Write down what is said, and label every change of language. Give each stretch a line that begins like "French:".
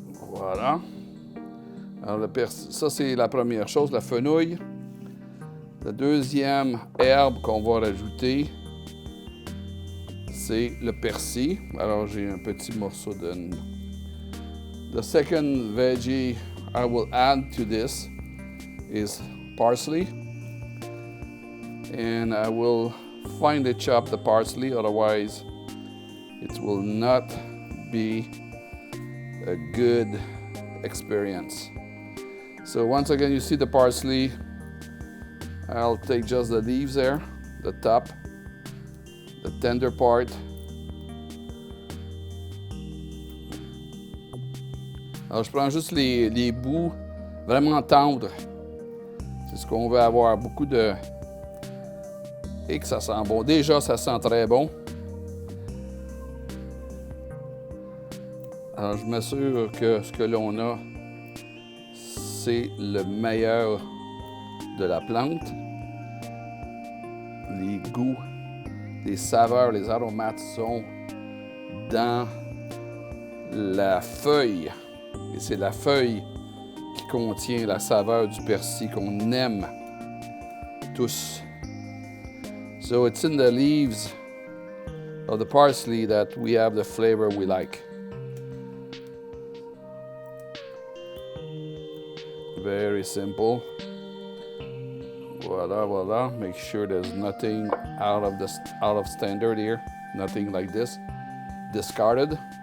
French: Voilà. Alors, ça, c'est la première chose, la fenouil. La deuxième herbe qu'on va rajouter, c'est le persil. Alors, j'ai un petit morceau de...
English: The second veggie I will add to this is parsley. And I will finely chop the parsley, otherwise it will not be a good experience. So once again, you see the parsley. I'll take just the leaves there, the top, the tender part.
French: Alors je prends juste les bouts vraiment tendres. C'est ce qu'on veut avoir, beaucoup de... Et que ça sent bon. Déjà, ça sent très bon. Alors, je m'assure que ce que l'on a, c'est le meilleur de la plante. Les goûts, les saveurs, les aromates sont dans la feuille. Et c'est la feuille qui contient la saveur du persil qu'on aime tous.
English: So it's in the leaves of the parsley that we have the flavor we like. Very simple.
French: Voila, voila.
English: Make sure there's nothing out of standard here. Nothing like this. Discarded.